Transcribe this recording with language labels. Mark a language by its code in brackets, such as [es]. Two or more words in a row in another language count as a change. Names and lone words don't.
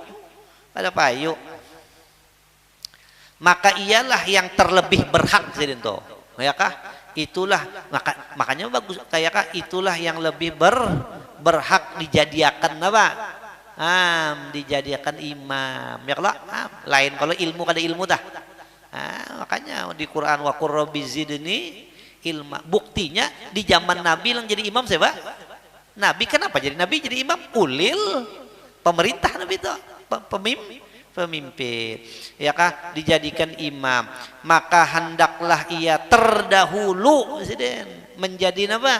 [bjn] Maka ialah yang terlebih berhak jadi itu. Ya kah? Itulah makanya bagus kayak itulah yang lebih berhak dijadikan apa? Dijadikan imam. Ya kalau lain kalau ilmu kada ilmu dah. Makanya di Quran [ar] وقل رب زدني علما. [bjn] Buktinya di zaman Nabi yang jadi imam siapa? Nabi kenapa jadi nabi jadi imam? Ulil pemerintah Nabi itu pemimpin ya kah dijadikan imam maka hendaklah ia terdahulu menjadi apa?